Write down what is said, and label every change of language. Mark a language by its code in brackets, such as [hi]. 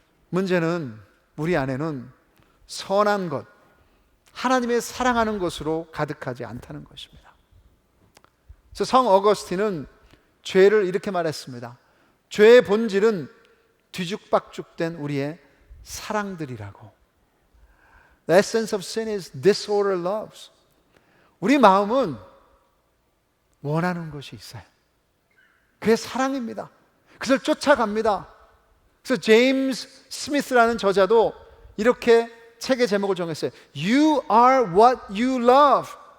[ko] 문제는 우리 안에는 선한 것, 하나님의 사랑하는 것으로 가득하지 않다는 것입니다. 그래서 성 어거스틴은 죄를 이렇게 말했습니다. 죄의 본질은 뒤죽박죽된 우리의 사랑들이라고. [en] The essence of sin is disordered loves. [ko] 우리 마음은 원하는 것이 있어요. 그게 사랑입니다. 그것을 쫓아갑니다. 그래서 제임스 스미스라는 저자도 이렇게 책의 제목을 정했어요. [en] You are what you love.